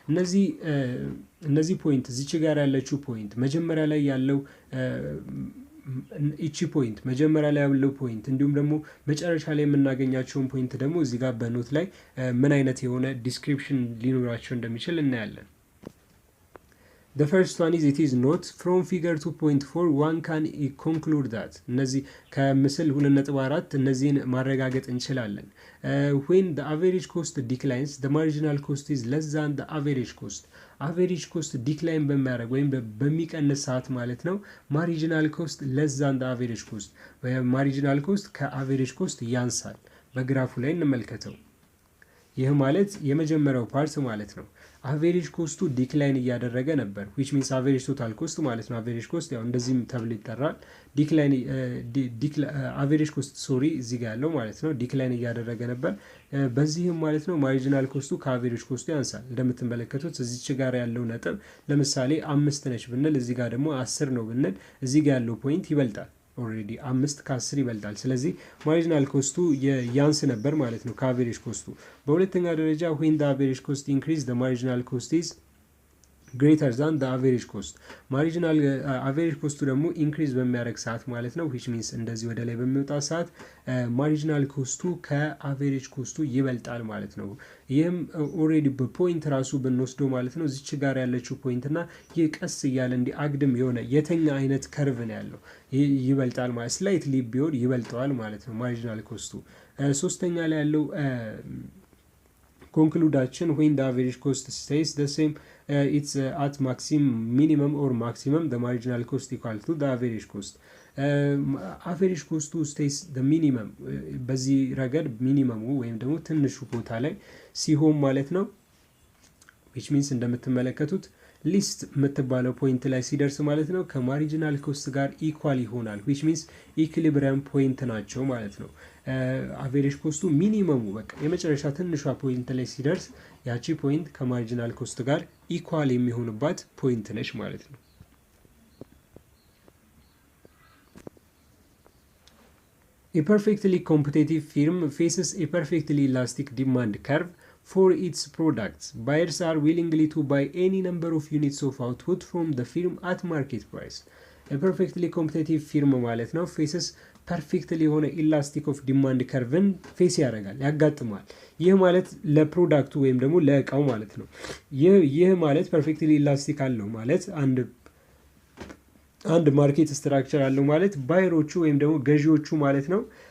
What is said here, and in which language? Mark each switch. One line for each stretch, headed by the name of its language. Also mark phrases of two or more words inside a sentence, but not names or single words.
Amharic: እነዚህ ፖይንት እዚች ጋር ያለችው ፖይንት መጀመሪያ ላይ ያለው ኢቺ ፖይንት መጀመሪያ ላይ ያለው ፖይንት እንዲሁም ደግሞ መጨረሻ ላይ የምናገኛቸውን ፖይንት ደግሞ እዚህ ጋር በኖት ላይ ምን አይነት የሆነ ዲስክሪፕሽን ሊኖራቸው እንደሚችል እናያለን።
English: The first one is it is not from figure 2.4 one can conclude that
Amharic: እነዚህ ከምስል 2.4 እነዚህን ማረጋገጥ እንችላለን።
English: When the average cost declines the marginal cost is less than the average cost average cost decline
Amharic: በሚያደርግ ወይም በሚቀንስ ሰዓት ማለት ነው
English: marginal cost less than the average cost marginal cost
Amharic: ከ
English: average cost
Amharic: ያንሳል። በግራፉ ላይ እንመልከተው። ይህ ማለት የመጀመሪያው ፓርት ማለት ነው። አቬሬጅ ኮስቱ ዲክላይን እያደረገ ነበር
English: which means
Amharic: አቬሬጅ
English: total cost
Amharic: ማለት ነው። አቬሬጅ ኮስት ያው እንደዚህም ተብሎ ይጠራል።
English: decline average cost sorry
Amharic: እዚህ ጋር ያለው ማለት ነው ዲክላይን እያደረገ ነበር። በዚህም ማለት ነው ማርጂናል ኮስቱ ከአቬሬጅ ኮስቱ ያንሳል። እንደምትመለከቱት እዚች ጋር ያለው ነጥብ ለምሳሌ 5 ነች ብንል እዚህ ጋር ደግሞ 10 ነው ብንል እዚህ ጋር ያለው ፖይንት ይበልጣል። ኦልሬዲ 5 ከ10 ይበልጣል። ስለዚህ ማርጂናል ኮስቱ ያንስ ነበር ማለት ነው ከአቬሬጅ ኮስቱ። በሁለተኛ ደረጃ
English: when the average cost increase the marginal cost is greater than the average
Amharic: cost ማርጂናል አቬሬጅ ኮስቱ ደግሞ ኢንክሪዝ በሚያደርግ ሰዓት ማለት ነው
English: which means
Amharic: እንደዚህ ወደ ላይ በሚወጣ ሰዓት ማርጂናል ኮስቱ ከአቬሬጅ ኮስቱ ይበልጣል ማለት ነው። ይህም ኦልሬዲ በፖይንት ራሱ ብንወስደው ማለት ነው እዚች ጋር ያለችው ፖይንት እና ይህ ቀስ እያለ እንዲህ አግድም የሆነ የተኛ አይነት ከርቭ ነው ያለው ይበልጣል ማለት ስላይትሊ ቢሆን ይበልጠዋል ማለት ነው ማርጂናል ኮስቱ። ሶስተኛ ላይ ያለው
English: ኮንክሉዳችን when the average cost stays the same it's at minimum or maximum the marginal cost equal to the average cost average cost stays the minimum
Amharic: በዚህ ረገድ ሚኒመሙ ወይም ደግሞ ትንሹ ቦታ ላይ ሲሆን ማለት ነው
English: which means
Amharic: እንደምትመለከቱት ሊስት የምትባለው ፖይንት ላይ ሲደርስ ማለት ነው ከማርጂናል ኮስት ጋር ኢኳል ይሆናል
English: which means equilibrium point
Amharic: ናቸው ማለት ነው። አቬሬጅ ኮስቱ ሚኒመሙ በቃ የመጨረሻ ትንሿ ፖይንት ላይ ሲደርስ ያቺ ፖይንት ከማርጂናል ኮስት ጋር ኢኳል የሚሆንባት ፖይንት ነች ማለት ነው።
English: A perfectly competitive firm faces a perfectly elastic demand curve for its products. Buyers are willingly to buy any number of units of output from the firm at market price. A perfectly competitive firm
Amharic: ማለት ነው
English: faces perfectly
Amharic: የሆነ
English: elastic of demand curve
Amharic: ፌስ ያደርጋል ያጋጥማል። ይህ ማለት ለፕሮዳክቱ ወይም ደግሞ ለእቃው ማለት ነው። ይህ ማለት
English: perfectly elastic
Amharic: አለው ማለት አንድ
English: market structure
Amharic: አለው ማለት ባየሮቹ ወይም ደግሞ ገዢዎቹ ማለት ነው